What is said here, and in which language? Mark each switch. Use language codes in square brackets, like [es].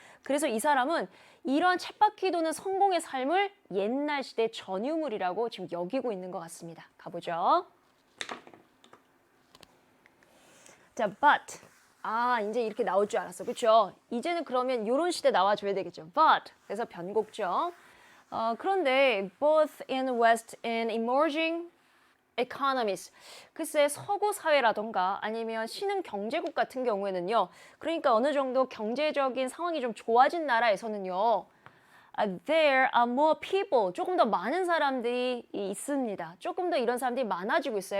[ko] 그래서 이 사람은 이러한 쳇바퀴 도는 성공의 삶을 옛날 시대 전유물이라고 지금 여기고 있는 것 같습니다. 가보죠. 자, [en] but. [ko] 이제 이렇게 나올 줄 알았어. 그렇죠? 이제는 그러면 이런 시대 나와줘야 되겠죠. [en] But. [ko] 그래서 변곡죠. 그런데 [en] both in West and emerging economies. [ko] 글쎄 서구 사회라던가 아니면 신흥 경제국 같은 경우에는요. 그러니까 어느 정도 경제적인 상황이 좀 좋아진 나라에서는요. [en] There are more people. [ko] 조금 더 많은 사람들이 있습니다. 조금 더 이런 사람들이 많아지고 있어요.